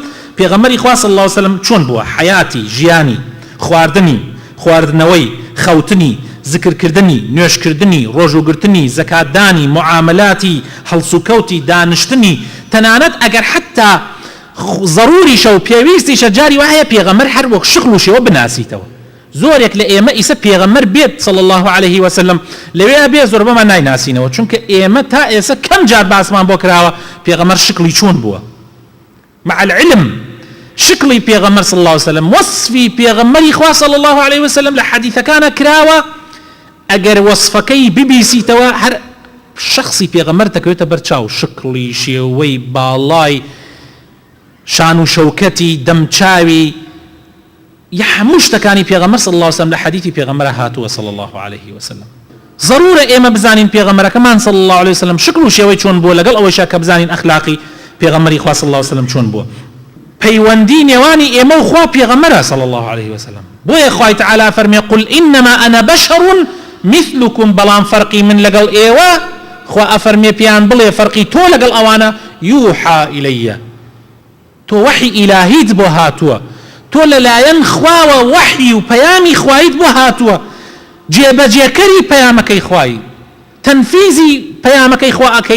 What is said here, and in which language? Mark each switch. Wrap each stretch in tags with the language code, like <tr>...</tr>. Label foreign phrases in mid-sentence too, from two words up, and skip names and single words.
<ckb>پێغەمبەری خوا</ckb> <ar>صلی الله عليه وسلم</ar> <ckb>چۆن بووە؟ حیاتی ژیانی، خواردنی، خواردنەوەی، خەوتنی، ذکرکردنی، نوێشکردنی، ڕۆژوگرتنی، زەکاتدانی، معاملاتی، هەڵسوکەوتی، دانیشتنی، تەنانەت ئەگەر حتا ضروریشە و پێویستیشە جاری وایە پێغەمبەر هەر وەک شغل و شێوە بناسیتەوە. زۆرێک لە ئێمە ئیسە پێغەمبەر بێت</ckb> <ar>صلی الله عليه وسلم</ar> <ckb>لەوێ بێ زۆر بەمان نایناسینەوە، چونکە ئێمە تا ئێستا کەم جار باسمان بۆ کراوە پێغەمبەر شکلی چۆن بووە.</ckb> <ar>مع العلم</ar> <ckb>شکلی پێغەمبەر</ckb> <ar>صلی الله عليه وسلم،</ar> <ckb>وصفی پێغەمبەری خوا</ckb> <ar>صلی الله عليه وسلم</ar> <ckb>لە حەدیثەکانە کراوە. ئەگەر وصفەکەی ببیسیتەوە هەر شخصی پێغەمبەر دەکەوێتە بەرچاو، شکلی، شێوەی، باڵای، شان و شەوکەتی، دەمچاوی، هەموو شتەکانی پێغەمبەر</ckb> <ar>صلی الله عليه وسلم</ar> <ckb>لە حەدیثی پێغەمبەر هاتووە</ckb> <ar>صلی الله عليه وسلم.</ar> <ckb>ضرورە ئێمە بزانین پێغەمبەرەکەمان</ckb> <ar>صلی الله عليه وسلم</ar> <ckb>شکل و شێوەی چۆن بووە، لەگەڵ ئەوەیشە کە بزانین ئەخلاقی پێغەمبەری خوا</ckb> <ar>صلی الله عليه وسلم</ar> <ckb>چۆن بووە. پەیوەندی نێوانی ئێمە و خوا پێغەمبەرە</ckb> <ar>صلی الله عليه وسلم.</ar> <ckb>بۆیە خوای تعالی فەرمێ</ckb> <ar>قل إنما أنا بشر مثلكم،</ar> <ckb>بەڵام فەرقی من لەگەڵ ئێوە، خوا ئەفەرمێ پێیان بڵێ فەرقی تۆ لەگەڵ ئەوانە</ckb> <ar>یوحا إليّ،</ar> <ckb>تۆ وحی ئیلاهیت بۆ هاتووە، تۆ لەلایەن خواوە وحی و پەیامی خوایت بۆ هاتووە، جێبەجێکەری پەیامەکەی خوایی، تەنفیزی پەیامەکەی خوا ئەکەی.</ckb>